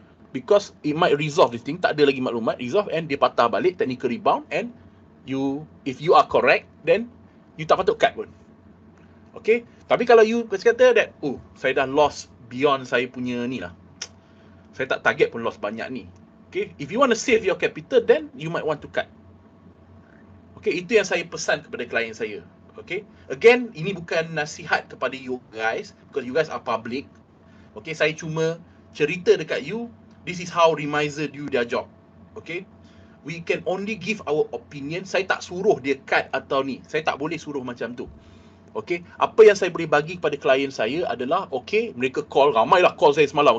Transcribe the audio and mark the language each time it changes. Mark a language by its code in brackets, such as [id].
[en] Because it might resolve this thing, [ms] tak ada lagi maklumat, [en] resolve and [ms] dia patah balik, [en] technical rebound, and if you are correct, then you tak patut cut pun. [ms] Okay, tapi kalau you kata that, saya dah loss beyond saya punya ni lah, saya tak target pun loss banyak ni. [en] Okay, if you want to save your capital, then you might want to cut. [ms] Okay, itu yang saya pesan kepada klien saya. Okay, again, ini bukan nasihat kepada you guys, [en] because you guys are public. [ms] Okay, saya cuma cerita dekat you, [en] this is how remiser do their job. Okay, we can only give our opinion. [ms] Saya tak suruh dia cut atau ni, saya tak boleh suruh macam tu. Okay, apa yang saya boleh bagi kepada klien saya adalah, okay, mereka call, ramailah call saya semalam.